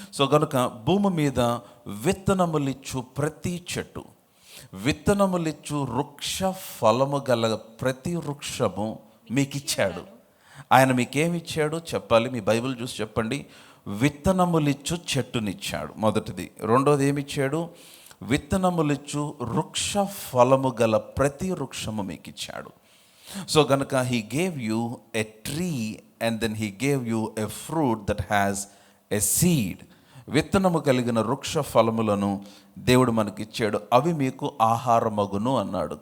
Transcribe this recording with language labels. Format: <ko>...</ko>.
<te>So కనుక భూమి మీద విత్తనములిచ్చు ప్రతి చెట్టు, విత్తనములిచ్చు వృక్ష ఫలము గల ప్రతి వృక్షము మీకు ఇచ్చాడు. ఆయన మీకేమిచ్చాడు చెప్పాలి. మీ బైబిల్ చూసి చెప్పండి. విత్తనములిచ్చు చెట్టునిచ్చాడు మొదటిది. రెండోది ఏమిచ్చాడు? విత్తనములిచ్చు వృక్ష ఫలము గల ప్రతి వృక్షము మీకు ఇచ్చాడు.</te> <en>So గనుక he gave you a tree and then he gave you a fruit that has a seed.</en> <te>విత్తనము కలిగిన వృక్ష ఫలములను దేవుడు మనకిచ్చాడు, అవి మీకు ఆహారమగును అన్నాడు.</te>